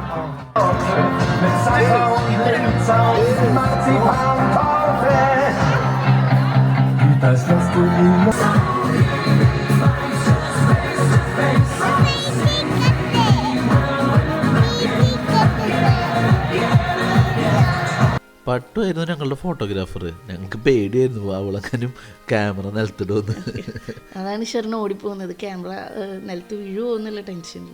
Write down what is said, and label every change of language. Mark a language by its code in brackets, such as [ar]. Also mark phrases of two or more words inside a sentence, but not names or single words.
[de] Mit Cypher und Linzer und Marzipanparfait. Das lässt du ihm. [ml] പട്ടുമായിരുന്നു ഞങ്ങളുടെ ഫോട്ടോഗ്രാഫർ. ഞങ്ങൾക്ക് പേടിയായിരുന്നു അവളെങ്ങാനും ക്യാമറ നിലത്തിടുമെന്ന്. അതാണ് ഷെറിന് ഓടിപ്പോകുന്നത്, ക്യാമറ നിലത്ത് വീഴുമോ എന്നുള്ള ടെൻഷനിൽ.